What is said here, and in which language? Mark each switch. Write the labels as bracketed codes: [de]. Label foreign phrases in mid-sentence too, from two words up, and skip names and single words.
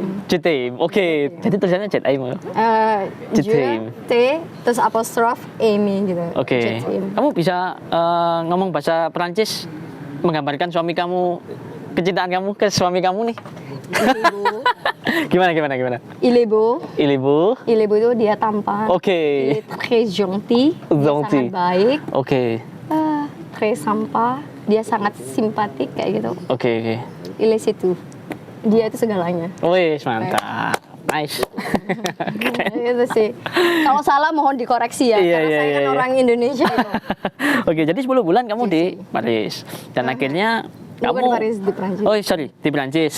[id] Jetim. Oke, jadi tulisannya [fr] Jet Aime. Je, Jetim. [id] T, terus apostrof, Amy gitu. Oke. [fr] Jetim. [id] Kamu bisa ngomong bahasa Perancis menggambarkan suami kamu, kecintaan kamu ke suami kamu nih? Gimana? [fr] Il est beau. Il est beau. Il est beau [id] itu dia tampan. Oke. [fr] Il est très gentil. [id] Dia [fr] Gentil. [id] sangat baik. Oke. [fr] Très sympa. [id] Dia sangat simpatik kayak gitu. Oke. [fr] Il est [id] itu. Dia itu segalanya. Wih, mantap. Nice. Itu sih. Kalau salah mohon dikoreksi ya. Iya, karena iya, saya kan iya. orang Indonesia gitu. Oke, jadi 10 bulan kamu di Paris. Dan akhirnya Bukan kamu di Paris, di Prancis. Oh, sorry, di Prancis.